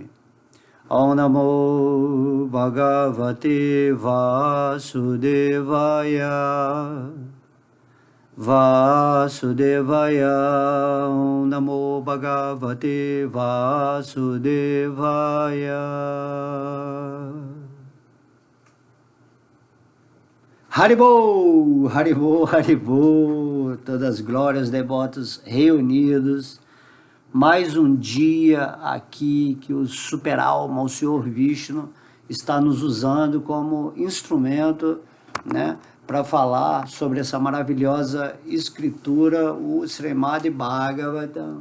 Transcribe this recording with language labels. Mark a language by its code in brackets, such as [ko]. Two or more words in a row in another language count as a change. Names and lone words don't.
[sa] ॐ नमो भगवते वासुदेवाय वासुदेवाय ॐ नमो भगवते वासुदेवाय हरिबोल, हरिबोल, हरिबोल, Haribol, [pt] todas as glórias, devotos reunidos. Mais um dia aqui que o super-alma, o Senhor Vishnu, está nos usando como instrumento, né, para falar sobre essa maravilhosa escritura, o Srimad Bhagavatam.